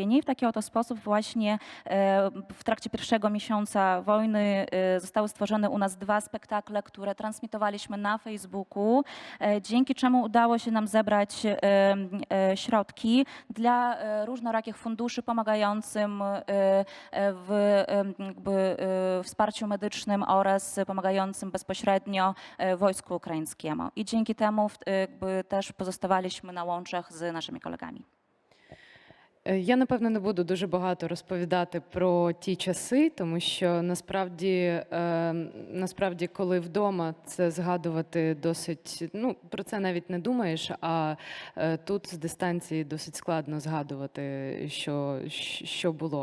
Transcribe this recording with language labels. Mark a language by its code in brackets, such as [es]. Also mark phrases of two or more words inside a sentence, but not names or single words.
[pl] I w taki oto sposób właśnie w trakcie pierwszego miesiąca wojny zostały stworzone u nas 2 spektakle, które transmitowaliśmy na Facebooku, dzięki czemu udało się nam zebrać środki dla różnorakich funduszy pomagającym w wsparciu medycznym oraz pomagającym bezpośrednio wojsku ukraińskiemu. I dzięki temu też pozostawaliśmy na łączach z naszymi kolegami. [uk] Я, напевно, не буду дуже багато розповідати про ті часи, тому що насправді, коли вдома це згадувати досить, ну, про це навіть не думаєш, а тут з дистанції досить складно згадувати, що було.